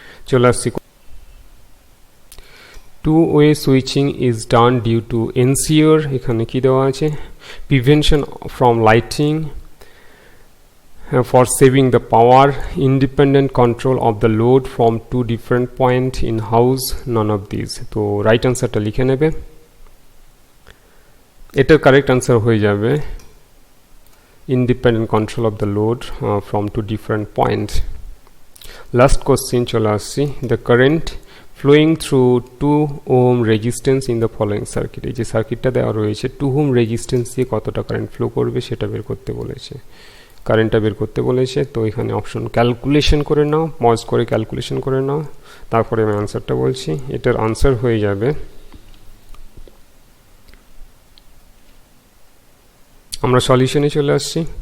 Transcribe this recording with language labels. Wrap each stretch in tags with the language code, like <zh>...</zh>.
<bn>চলে আসছি,</bn> <en>two-way switching is done due to ensure,</en> <bn>এখানে কি দেওয়া আছে,</bn> <en>prevention from lighting, for saving the power, independent control of the load from two different points in house, none of these।</en> <bn>তো right অ্যান্সারটা লিখে নেবে, এটার কারেক্ট অ্যান্সার হয়ে যাবে</bn> <en>independent control of the load from two different points।</en> <bn>Last question চলে আসছি,</bn> <en>the current flowing through 2 ohm resistance in the following circuit।</en> <bn>এই যে সার্কিটটা দেওয়া রয়েছে, 2 ohm রেজিস্ট্যান্স দিয়ে কতটা কারেন্ট ফ্লো করবে সেটা বের করতে বলেছে, কারেন্টটা বের করতে বলেছে। তো এখানে অপশন ক্যালকুলেশন করে নাও, পজ করে ক্যালকুলেশন করে নাও, তারপরে আমি আনসারটা বলছি। এটার আনসার হয়ে যাবে, আমরা সলিউশনে চলে আসছি।</bn>